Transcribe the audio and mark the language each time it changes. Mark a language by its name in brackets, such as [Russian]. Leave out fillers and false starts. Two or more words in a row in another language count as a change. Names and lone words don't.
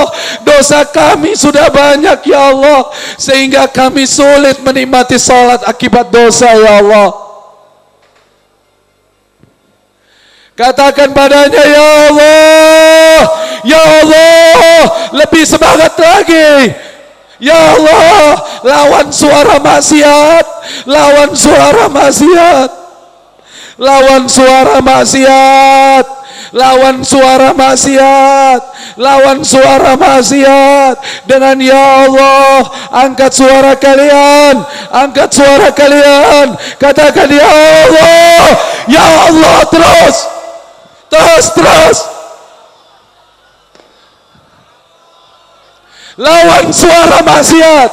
[Indonesian] Dosa kami sudah banyak ya Allah, sehingga kami sulit menikmati salat akibat dosa ya Allah. Katakan padanya ya Allah, ya Allah, lebih semangat lagi. Ya Allah, lawan suara maksiat, lawan suara maksiat, lawan suara maksiat, lawan suara maksiat, lawan suara maksiat. Dengan ya Allah, angkat suara kalian, angkat suara kalian. Katakan ya Allah, ya Allah, terus, terus, terus. Lawan suara maksiat.